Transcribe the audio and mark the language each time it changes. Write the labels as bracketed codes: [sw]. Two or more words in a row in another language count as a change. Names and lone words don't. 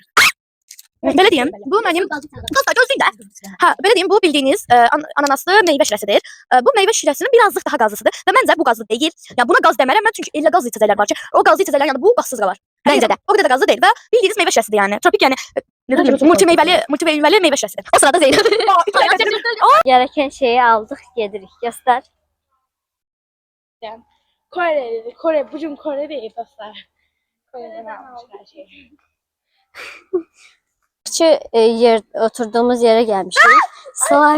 [az] Belə deyim, bu mənim dostlar gözləyin də. Hə, belə deyim, bu bildiyiniz ananaslı meyvə şirəsidir. Bu meyvə şirəsinin birazcık daha qazlısıdır və məncə bu qazlı deyil. Ya buna qaz demərəm mən çünki elə qazlı içəcəklər var ki, o qazlı içəcəklər yəni bu qazsız qalar. Məncə də. O qədər də qazlı deyil və bildiyiniz meyvə şirəsidir yəni. Tropik yəni multimeyvəli meyvə şirəsidir. [tr] O sırada Zeynep. Gereken şeyi aldık, yedirik. Göster. Yani bugün Kore değil dostlar. Kore'den almışlar her şeyi. Oturduğumuz yere gelmişiz.